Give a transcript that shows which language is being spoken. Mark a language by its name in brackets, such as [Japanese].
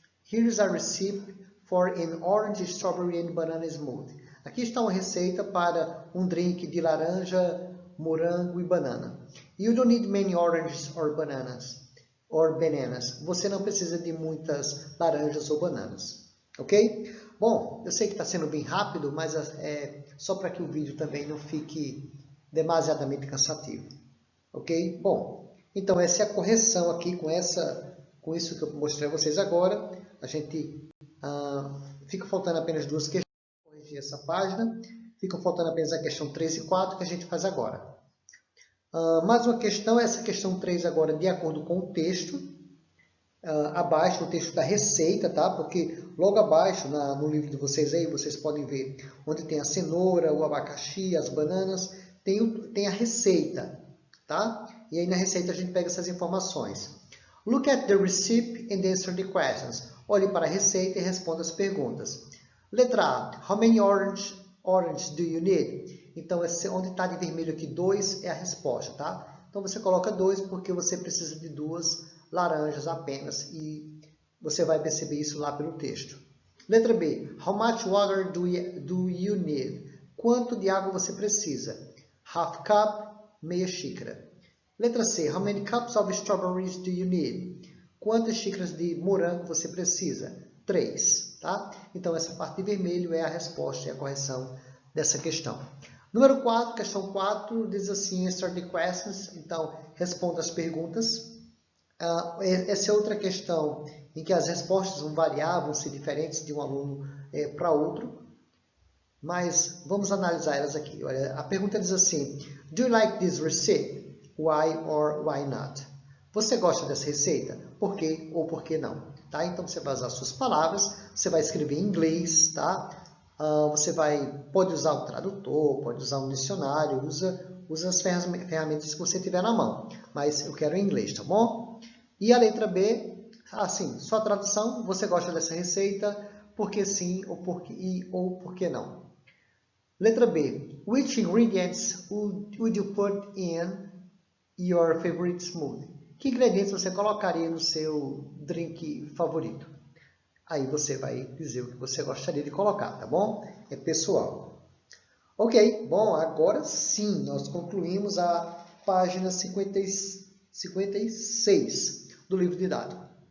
[English] Here's a recipe for an orange, strawberry and banana smoothie. [Portuguese] Aqui está uma receita para um drink de laranja, morango e banana. [English] You don't need many oranges or bananas. [Portuguese] Você não precisa de muitas laranjas ou bananas. Ok? Bom, eu sei que está sendo bem rápido, mas só para que o vídeo também não fique demasiadamente cansativo. Ok? Bom, então essa é a correção aqui com isso que eu mostrei a vocês agora. A gente fica faltando apenas 2 questões para corrigir essa página. Ficam faltando apenas a questão 3 e 4 que a gente faz agora. Mais uma questão, essa questão 3 agora de acordo com o texto. abaixo no texto da receita, tá? Porque logo abaixo, no livro de vocês aí, vocês podem ver onde tem a cenoura, o abacaxi, as bananas, tem a receita, tá? E aí na receita a gente pega essas informações. [English] Look at the receipt and answer the questions. [Portuguese] Olhe para a receita e responda as perguntas. Letra A. [English] How many orange do you need? [Portuguese] Então, onde está de vermelho aqui 2 é a resposta, tá? Então, você coloca 2 porque você precisa de 2 laranjas apenas e você vai perceber isso lá pelo texto. Letra B. [English] How much water do you need? [Portuguese] Quanto de água você precisa? [English] Half cup, [Portuguese] meia xícara. Letra C. [English] How many cups of strawberries do you need? [Portuguese] Quantas xícaras de morango você precisa? 3, tá? Então, essa parte de vermelho é a resposta e a correção dessa questão. Número 4, questão 4, diz assim, [English] answer the questions. [Portuguese] Então, responda as perguntas. Essa é outra questão em que as respostas vão variar, vão ser diferentes de um aluno para outro. Mas vamos analisar elas aqui. Olha, a pergunta diz assim, [English] do you like this recipe? Why or why not? [Portuguese] Você gosta dessa receita? Por quê ou por que não? Tá? Então, você vai usar suas palavras, você vai escrever em inglês, tá? Você pode usar o tradutor, pode usar um dicionário, usa as ferramentas que você tiver na mão. Mas eu quero em inglês, tá bom? E a letra B, assim, sua tradução, você gosta dessa receita, por que sim ou por que não? Letra B, [English] which ingredients would you put in your favorite smoothie? [Portuguese] Que ingredientes você colocaria no seu drink favorito? Aí você vai dizer o que você gostaria de colocar, tá bom? É pessoal. Ok, bom, agora sim, nós concluímos a página 56 do livro didático.